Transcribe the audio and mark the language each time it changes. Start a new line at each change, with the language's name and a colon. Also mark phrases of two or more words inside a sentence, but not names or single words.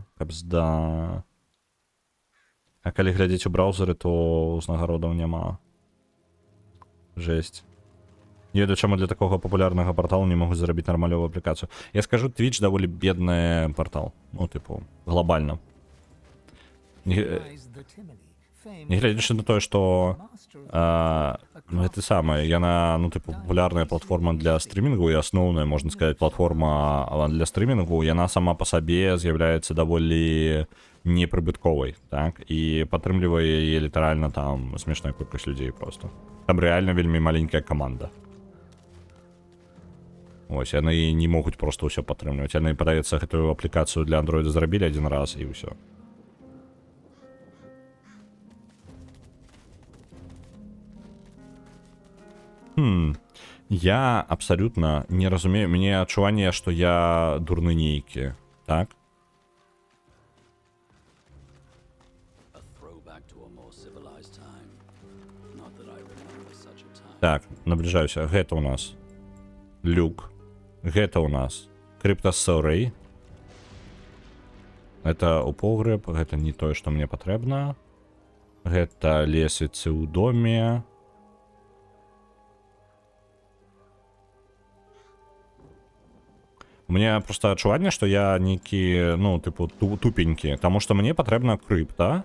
Belarusian: Кабзда. А калі глядзець у браўзеры, то узнагародаў няма. Жесть. Не ведаю, чаму для такога папулярнага парталу не могуць зарабіць нармалёвую аплікацыю. Я скажу, Twitch даволі бедны партал. Ну, тыпу, глобальна.
English: Lies the Timely, famed
Belarusian: Нягледзячы на тое, што
English: master of
Belarusian: гэта самае, яна, ну, тыпу, папулярная платформа для стрімінгу і асноўная, можна сказаць, платформа для стрімінгу, яна сама па сабе з'яўляецца даволі непрыбытковай, так? І падтрымлівае яе літаральна там смешная колькасць людзей просто. Там рэальна вельмі маленькая каманда. Вось, яны не могуць просто ўсё падтрымліваць. Яны, падаецца, гэтую аплікацыю для андроіда зрабілі адзін раз і ўсё. Я абсалютна не разумею, мне адчуванне, што я дурны нейкі, так?
English: A throwback to a more civilized time. Not that I remember such a time.
Belarusian: Так, набліжаюся. Гэта ў нас люк. Гэта ў нас криптосорей. Гэта ў погреб, гэта не тое, што мне патрэбна. Гэта лесвіцы ў доме.
Russian: У меня
Belarusian: просто адчуванне, што я нейкі, ну, тыпу, тупенькі, таму што мне патрэбна крыпта.